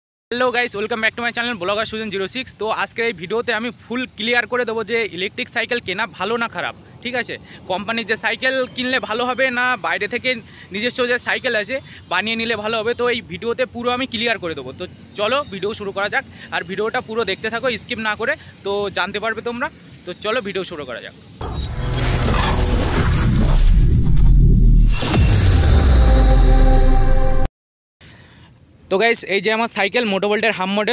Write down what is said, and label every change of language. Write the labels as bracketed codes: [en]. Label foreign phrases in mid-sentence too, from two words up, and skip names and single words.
[en] Hello guys welcome back to my channel ब्लॉगार सुजन 06। [bn] তো আজ কে ভিডিওতে আমি [en] full clear [bn] করে দেবো যে [en] electric cycle [bn] কেনা ভালো না খারাপ। [hi] ठीक है, [bn] কোম্পানি যে সাইকেল কিনলে ভালো হবে না বাইরে থেকে নিজস্ব যে সাইকেল আছে বানিয়ে নিলে ভালো হবে। तो এই ভিডিওতে পুরো আমি ক্লিয়ার করে দেবো। তো চলো ভিডিও শুরু করা যাক, আর ভিডিওটা পুরো দেখতে থাকো স্কিপ না করে, তো জানতে পারবে তোমরা। তো চলো ভিডিও শুরু করা যাক। तो गाइस এই যে আমার সাইকেল মোটোভোল্টের হাম মডেল।